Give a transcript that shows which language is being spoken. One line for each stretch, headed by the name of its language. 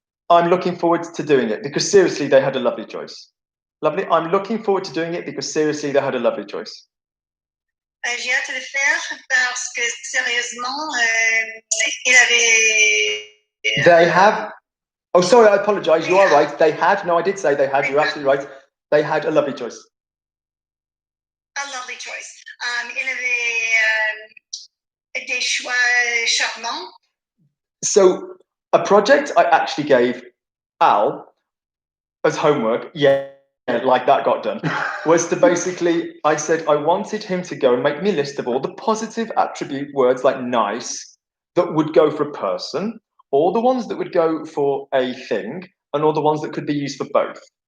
English: I'm looking forward to doing it because seriously, they had a lovely choice. Lovely. I'm looking forward to doing it because seriously, they had a lovely choice.
French: J'ai hâte de le faire parce que sérieusement, il avait.
English: They have. Oh, sorry, I apologize. You are right. They had. No, I did say they had. You're absolutely right. They had a lovely choice. A lovely choice.
French: Il avait des choix charmants.
English: So, a project I actually gave Al as homework, like that got done, was to basically, I said I wanted him to go and make me a list of all the positive attribute words like nice that would go for a person, all the ones that would go for a thing, and all the ones that could be used for both.